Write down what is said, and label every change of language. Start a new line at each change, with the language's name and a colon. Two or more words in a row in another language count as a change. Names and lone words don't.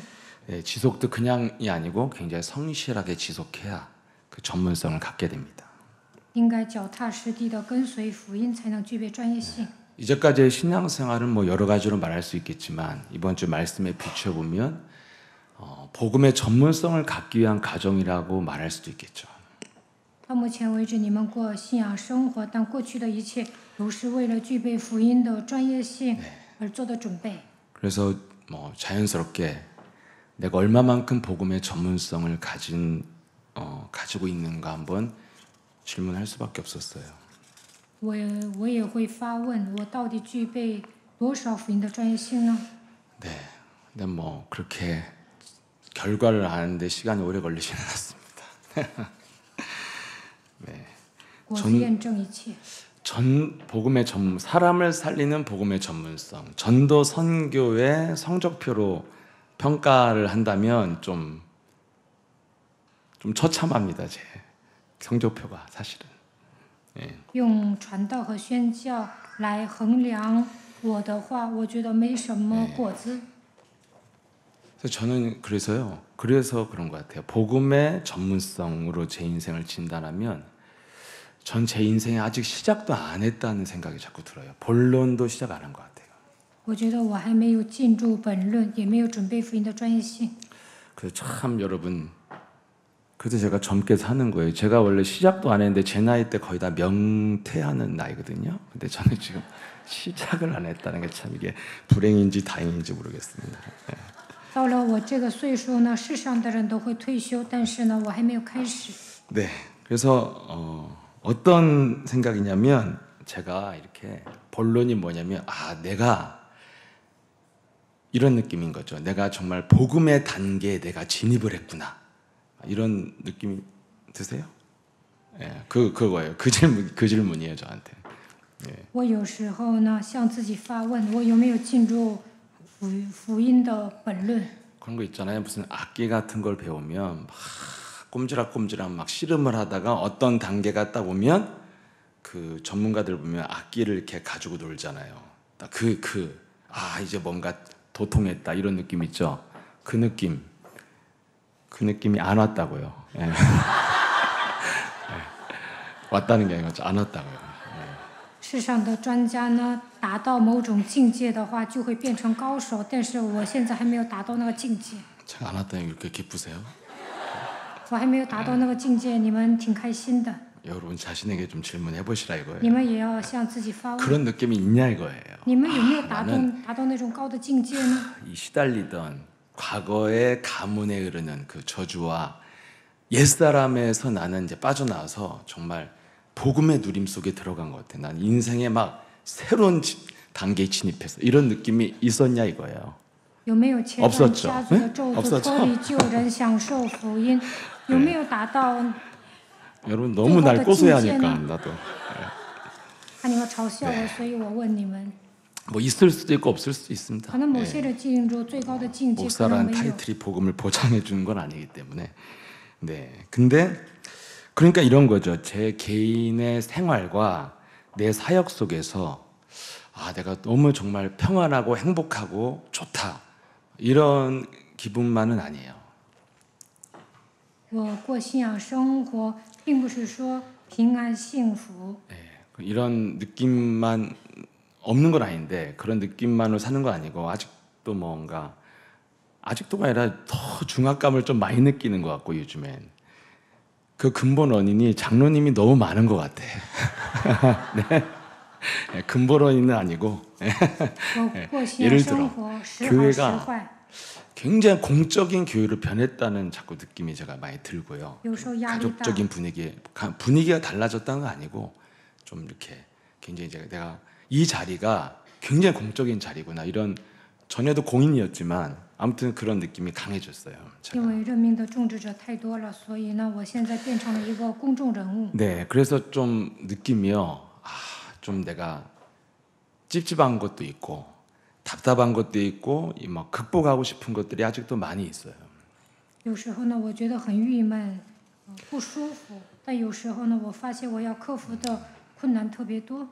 Korean: 네, 지속도 그냥이 아니고 굉장히 성실하게 지속해야 그 전문성을 갖게 됩니다.
Chinese: 应该脚踏实地的跟随福音，才能具备专业性。
Korean: 이제까지의 신앙생활은 뭐 여러 가지로 말할 수 있겠지만 이번 주 말씀에 비춰보면 복음의 전문성을 갖기 위한 과정이라고 말할 수도 있겠죠.
Chinese: 到目前为止，你们过信仰生活，但过去的一切都是为了具备福音的专业性而做的准备。
Korean: 그래서 뭐 자연스럽게 내가 얼마만큼 복음의 전문성을 가지고 있는가 한번 질문할 수밖에 없었어요.
Chinese: 我也会发问，我到底具备多少福音的专业性呢？
Korean: 네, 근데 뭐 그렇게 결과를 아는데 시간이 오래 걸리지는 않았습니다. 네.
Chinese: 我是验证一切。
Korean: 복음의 사람을 살리는 복음의 전문성, 전도 선교의 성적표로 평가를 한다면 좀 처참합니다. 제 성적표가 사실은. 예.
Chinese: 用传道和宣教来衡量我的话，我觉得没什么果子。
Korean: 그래서 저는 그래서 그런 것 같아요. 복음의 전문성으로 제 인생을 진단하면 전 제 인생에 아직 시작도 안 했다는 생각이 자꾸 들어요. 본론도 시작 안 한 것 같아요.
Chinese: 我觉得我还没有进入本论，也没有准备福音的专业性。
Korean: 그래서 참 여러분, 그래도 제가 젊게 사는 거예요. 제가 원래 시작도 안 했는데 제 나이 때 거의 다 명퇴하는 나이거든요. 근데 저는 지금 시작을 안 했다는 게 참 이게 불행인지 다행인지 모르겠습니다.
Chinese: 到了我这个岁数呢，世上的人都会退休，但是呢，我还没有开始。
Korean: 네, 그래서 어떤 생각이냐면 제가 이렇게 본론이 뭐냐면 내가 이런 느낌인 거죠. 내가 정말 복음의 단계에 내가 진입을 했구나. 이런 느낌 드세요? 예, 그거예요. 그 질문이에요, 저한테. 예.
Chinese: 我有时候呢，向自己发问，我有没有进入福音的本论？
Korean: 그런 거 있잖아요. 무슨 악기 같은 걸 배우면 막 꼼지락꼼지락 막 씨름을 하다가 어떤 단계가 딱 오면 그 전문가들 보면 악기를 이렇게 가지고 놀잖아요. 딱 이제 뭔가 도통했다 이런 느낌 있죠. 그 느낌이 안 왔다고요. 예. 예. 왔다는 게 아니고 안 왔다고요.
Chinese: 世上的专家呢，达到某种境界的话，就会变成高手。但是我现在还没有达到那个境界，
Korean: 제가 안 왔다니 이렇게 기쁘세요?
Chinese: 我还没有达到那个境界，你们挺开心的。
Korean: 여러분 자신에게 좀 질문해 보시라
Chinese: 你
Korean: 이거예요.
Chinese: 们也要向自己发问，
Korean: 그런 느낌이 있냐 이거예요.
Chinese: 你们有没有达到
Korean: 나는
Chinese: 那种高的境界呢？
Korean: 이 시달리던 과거의 가문에 흐르는 그 저주와 옛사람에서 나는 이제 빠져나와서 정말 복음의 누림 속에 들어간 것 같아. 난 인생에 막 새로운 단계에 진입해서 이런 느낌이 있었냐 이거예요.
Chinese: 有没有切断
Korean: 없었죠
Chinese: 家族的咒
Korean: 없
Chinese: 诅，
Korean: 었죠
Chinese: 脱离旧人，享受福音？有没有达到？
Korean: 여러분 너무 날 고소해하니까 나도
Chinese: 看你们嘲笑我，所以我问你们，
Korean: 뭐 있을 수도 있고 없을 수도 있습니다.
Chinese: 可能某些人进入最高的境界，可能
Korean: 목사란
Chinese: 没有。
Korean: 타이틀이 복음을 보장해 주는 건 아니기 때문에. 네. 근데 그러니까 이런 거죠. 제 개인의 생활과 내 사역 속에서 내가 너무 정말 평안하고 행복하고 좋다. 이런 기분만은 아니에요.
Chinese: 我过信仰生活，并不是说平安幸福，
Korean: 네. 이런 느낌만 없는 건 아닌데 그런 느낌만으로 사는 건 아니고 아직도가 아니라 더 중압감을 좀 많이 느끼는 것 같고 요즘엔 그 근본 원인이 장로님이 너무 많은 것 같아. 네. 근본 원인은 아니고
Chinese: 我过信仰
Korean: 예를
Chinese: 生
Korean: 들어
Chinese: 活时好时
Korean: 교회가
Chinese: 坏，
Korean: 굉장히 공적인 교회로 변했다는 자꾸 느낌이 제가 많이 들고요.
Chinese: 有时候压力大，
Korean: 가족적인 분위기가 달라졌다는 거 아니고 좀 이렇게 굉장히 내가 이 자리가 굉장히 공적인 자리구나 이런 전에도 공인이었지만 아무튼 그런 느낌이 강해졌어요.
Chinese: 因为任命的种植者太多了，所以呢，我现在变成了一个公众人物。
Korean: 네, 그래서 좀 느낌이요. 좀 내가 찝찝한 것도 있고 답답한 것도 있고 막 극복하고 싶은 것들이 아직도 많이 있어요.
Chinese: 有时候呢，我觉得很郁闷，不舒服；但有时候呢，我发现我要克服的困难特别多。